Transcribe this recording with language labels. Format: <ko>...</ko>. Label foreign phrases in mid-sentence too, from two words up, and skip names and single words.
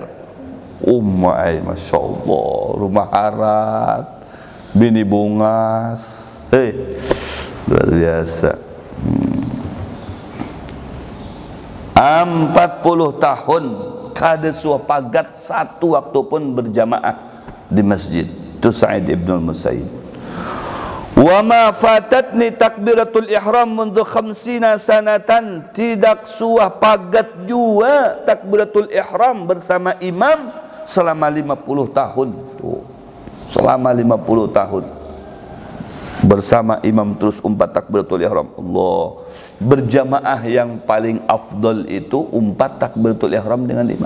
<ar>ما شاء الله,</ar> <bjn>rumah harat, bini bungas, luar biasa. 40 tahun kada suah pagat satu waktu pun berjamaah di masjid. Itu Sa'id ibn al-Musayyib.</bjn> <ar>وما فاتتني تكبيرة الإحرام منذ 50 سنة,</ar> <bjn>tidak suah pagat jua</bjn> <ar>تكبيرة الإحرام</ar> <bjn>bersama imam selama 50 tahun. Selama 50 tahun bersama imam terus umpat</bjn> <ar>تكبيرة الإحرام.</ar> <bjn>Allah, berjamaah yang paling afdal itu umpat</bjn> <ar>تكبيرة الإحرام</ar> <bjn>dengan imam.</bjn>